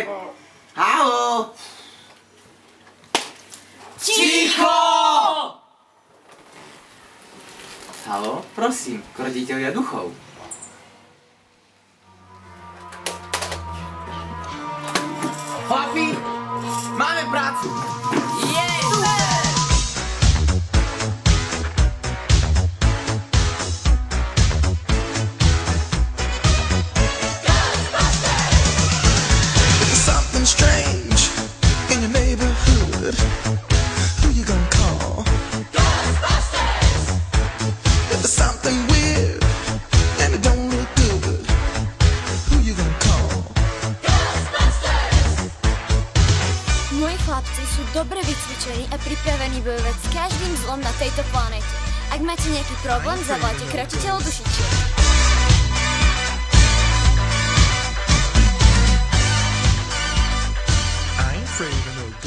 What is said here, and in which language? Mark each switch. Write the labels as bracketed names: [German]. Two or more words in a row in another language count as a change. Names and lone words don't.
[Slovak] Haló. Ticho! Haló, prosím, kroditeľia duchov. Chlapi, máme prácu! [English] Something strange in your neighborhood. Who you gonna call? Ghostbusters! If there's something weird and it don't look good, who you gonna call? Ghostbusters! [Slovak] Moji chlapci sú dobre vycvičení a pripravení bojovať s každým zlom na tejto planete. Ak máte nejaký problém, zavolajte krotiteľov dušičiek. [English] I ain't afraid of